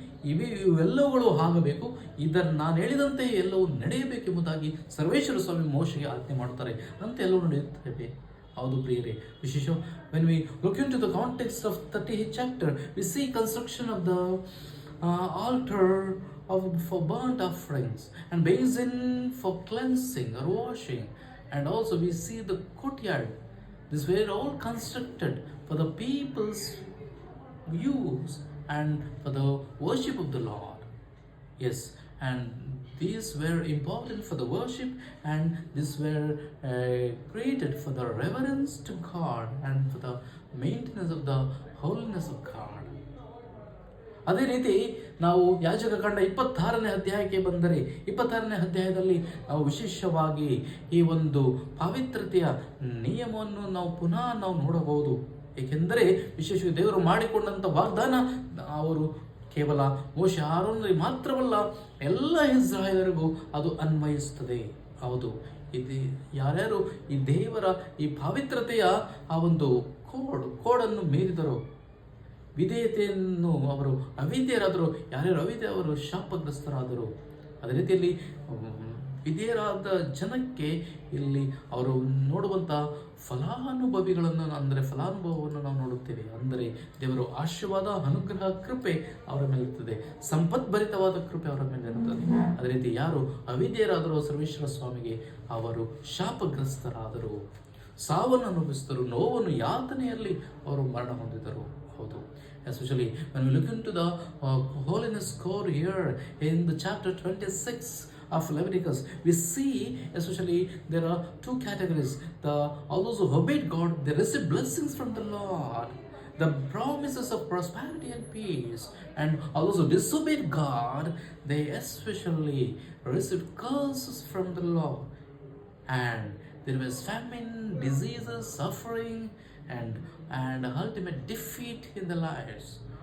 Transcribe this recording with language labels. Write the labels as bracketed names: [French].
[Kannada] ಇವೆಲ್ಲವುಗಳು ಆಗಬೇಕು, ನಾನು ಹೇಳಿದಂತೆ ಎಲ್ಲವೂ ನಡೆಯಬೇಕೆಂಬುದಾಗಿ ಸರ್ವೇಶ್ವರ ಸ್ವಾಮಿ ಮೋಶೆಗೆ ಆಜ್ಞೆ ಮಾಡುತ್ತಾರೆ. ಅಂತ ಎಲ್ಲವೂ ನಡೆಯುತ್ತೇವೆ. ಹೌದು ಪ್ರಿಯರೇ, ವಿಶೇಷ [English] when we look into the context of 38th chapter, we see construction of the altar for burnt offerings and basin for cleansing or washing, and also we see the courtyard. These were all constructed for the people's use and for the worship of the Lord. Yes, and these were important for the worship, and these were created for the reverence to God and for the maintenance of the holiness of God. [Kannada] ಅದೇ ರೀತಿ ನಾವು ಯಾಜಕ ಕಾಂಡ 26ನೇ ಅಧ್ಯಾಯಕ್ಕೆ ಬಂದರೆ, 26ನೇ ಅಧ್ಯಾಯದಲ್ಲಿ ನಾವು ವಿಶೇಷವಾಗಿ ಈ ಒಂದು ಪವಿತ್ರತೆಯ ನಿಯಮವನ್ನು ನಾವು ನೋಡಬಹುದು. ಏಕೆಂದರೆ ವಿಶೇಷವಾಗಿ ದೇವರು ಮಾಡಿಕೊಂಡಂಥ ವಾಗ್ದಾನ ಅವರು ಕೇವಲ ಮೋಶೆ ಆರೋನರಿಗೆ ಮಾತ್ರವಲ್ಲ, ಎಲ್ಲ ಇಸ್ರಾಯೇಲರಿಗೂ ಅದು ಅನ್ವಯಿಸುತ್ತದೆ. ಹೌದು, ಇದು ಯಾರ್ಯಾರು ಈ ದೇವರ ಈ ಪವಿತ್ರತೆಯ ಆ ಒಂದು ಕೋಡನ್ನು ಮೀರಿದರು, ವಿಧೇಯತೆಯನ್ನು ಅವರು ಅವಿಧೇಯರಾದರು, ಯಾರ್ಯಾರು ಅವಿಧೇಯ ಅವರು ಶಾಪಗ್ರಸ್ತರಾದರು. ಅದೇ ರೀತಿಯಲ್ಲಿ ವಿಧೇಯರಾದ ಜನಕ್ಕೆ ಇಲ್ಲಿ ಅವರು ನೋಡುವಂಥ ಫಲಾನುಭವಿಗಳನ್ನು ಅಂದರೆ ಫಲಾನುಭವವನ್ನು ನಾವು ನೋಡುತ್ತೇವೆ. ಅಂದರೆ ದೇವರು ಆಶೀರ್ವಾದ, ಅನುಗ್ರಹ, ಕೃಪೆ ಅವರ ಮೇಲೆ ಇರ್ತದೆ, ಸಂಪತ್ಭರಿತವಾದ ಕೃಪೆ ಅವರ ಮೇಲೆ ಇರುತ್ತದೆ. ಅದೇ ರೀತಿ ಯಾರು ಅವಿಧೇಯರಾದರೂ ಸರ್ವೇಶ್ವರ ಸ್ವಾಮಿಗೆ ಅವರು ಶಾಪಗ್ರಸ್ತರಾದರು, ಸಾವನ್ನು ಅನುಭವಿಸಿದರು, ನೋವನ್ನು ಯಾತನೆಯಲ್ಲಿ ಅವರು ಮರಣ ಹೊಂದಿದರು. [English] ಹೌದು, especially when we look into the holiness core here in the chapter 26 of Leviticus, we see especially there are two categories. All those who obeyed God, they received blessings from the Lord, the promises of prosperity and peace, and all those who disobeyed God, they especially received curses from the Lord, and there was famine, diseases, suffering, and ultimate defeat in their lives.